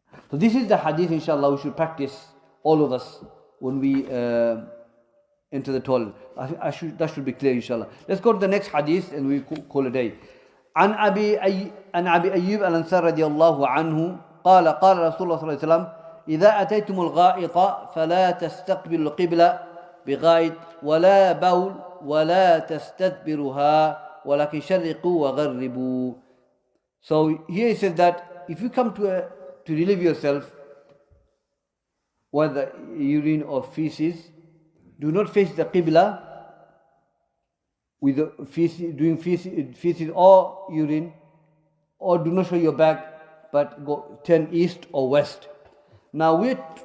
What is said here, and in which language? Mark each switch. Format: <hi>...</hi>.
<en>So this is the hadith, inshallah, we should practice, all of us, when we enter the toilet. That should be clear, inshallah. Let's go to the next hadith and we call it a day.</en> <ar>عن أبي أيوب الأنصاري رضي الله عنه قال رسول الله صلى الله عليه وسلم إذا أتيتم الغائط فلا تستقبلوا القبلة بغائط ولا بول ولا تستدبرها ولكن شرقوا وغربوا.</ar> <en>So here he says that if you come to relieve yourself, whether urine or feces, do not face the qibla with the feces, doing feces or urine, or do not show your back, but turn east or west. Now we're</en>